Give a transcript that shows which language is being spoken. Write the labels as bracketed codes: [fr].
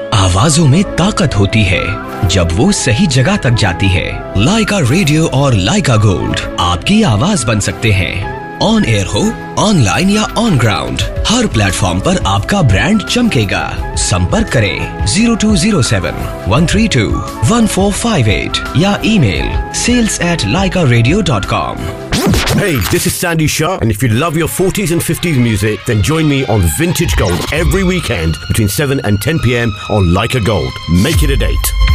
[hi] आवाजों में ताकत होती है जब वो सही जगह तक जाती है. Like a Radio और Like a Gold आपकी आवाज बन सकते हैं. On air हो, online या on ground, हर प्लेटफॉर्म पर आपका ब्रांड चमकेगा. संपर्क करें 0207-132-1458 या email sales@likeradio.com. [en] Hey, this is Sandy Shah, and if you love your 40s and 50s music, then join me on Vintage Gold every weekend between 7 and 10 p.m. on Like a Gold. Make it a date.